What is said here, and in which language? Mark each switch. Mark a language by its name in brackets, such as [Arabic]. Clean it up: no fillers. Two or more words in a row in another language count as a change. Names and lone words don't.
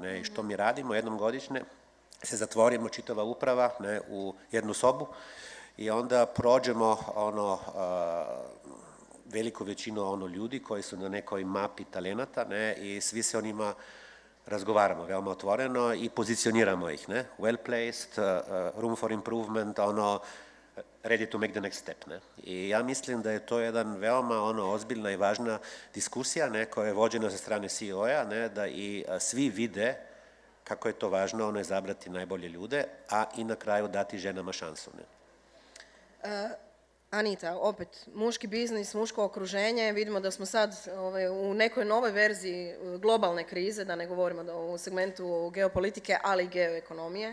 [Serbian] I što mi radimo jednom godišnje, se zatvorimo čitava uprava u jednu sobu i onda prođemo veliku većinu ljudi koji su na nekoj mapi talenata i svi se o njima razgovaramo veoma otvoreno i pozicioniramo ih. [English] Well placed, room for improvement, ready to make the next step. [Serbian] I ja mislim da je to jedan veoma ozbiljna i važna diskusija koja je vođena sa strane CEO-a, da i svi vide kako je to važno izabrati najbolje ljude, a i na kraju dati ženama šansu. Anita, opet, muški biznis, muško okruženje, vidimo da smo sad u nekoj novoj verziji globalne krize, da ne govorimo u segmentu geopolitike, ali i geoekonomije.